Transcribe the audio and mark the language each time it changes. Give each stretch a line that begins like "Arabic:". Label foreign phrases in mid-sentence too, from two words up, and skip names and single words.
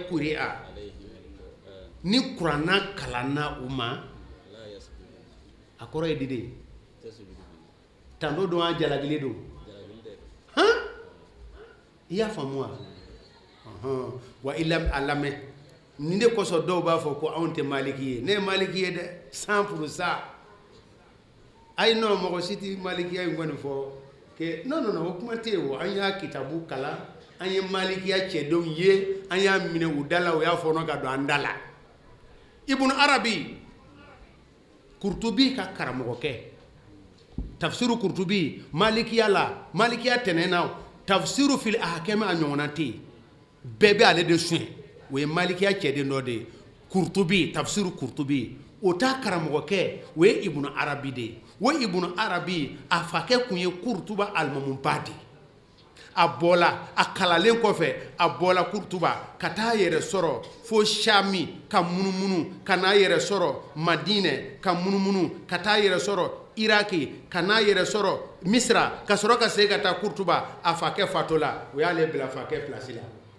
Bambara: quri'a ni kuranna kalanna u ma a kɔrɔ ye di de tando don a jalagili don i y'a faamu wa wa i lamɛn nin de kosɔn dɔw b'a fɔ ko anw tɛ maliki ye ne ye maliki ye dɛ 100% ayi non mɔgɔ si tɛ malikiya in kɔni fɔ
French: que non
Bambara: o kuma tɛ yen o an y'a kitabu kalan an ye malikiya cɛdenw ye an y'a minɛ u da la u y'a fɔnɔ ka don an da la Ibn Arabi Kurtubi ka karamɔgɔkɛ tafsiru Kurtubi malikiya tɛnɛnna tafsiru
Arabic: في الأحكام
Bambara: a ɲɔgɔnna tɛ yen bɛɛ bɛ ale de sɔn o ye malikiya cɛden dɔ de ye Kurtubi tafsiru Kurtubi o ta karamɔgɔkɛ o ye Ibn Arabi de ye o Ibn Arabi a fakɛ kun ye Kurtuba alimamuba de a bɔla a kalalen kɔfɛ a bɔla Kurtuba ka taa yɛrɛ sɔrɔ fo Shami ka munumunu ka n'a yɛrɛ sɔrɔ Madinɛ ka munumunu ka taa yɛrɛ sɔrɔ Iraki ka n'a yɛrɛ sɔrɔ Misra ka sɔrɔ ka segin ka taa Kurtuba a fakɛ fatola o y'ale bila fakɛ place la